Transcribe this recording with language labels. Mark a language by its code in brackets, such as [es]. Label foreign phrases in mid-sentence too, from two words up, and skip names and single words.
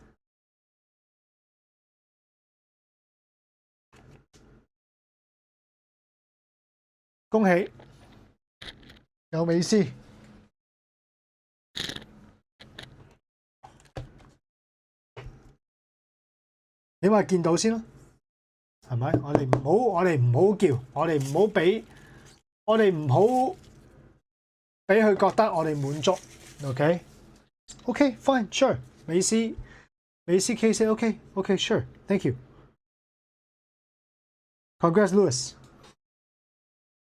[yue] 恭喜有美斯，起碼見到先啦，係咪？我哋唔好叫，我哋唔好俾佢覺得我哋滿足 ，OK？ [en] OK, fine, sure. 美斯 case OK, sure. Thank you. Congrats, Louis.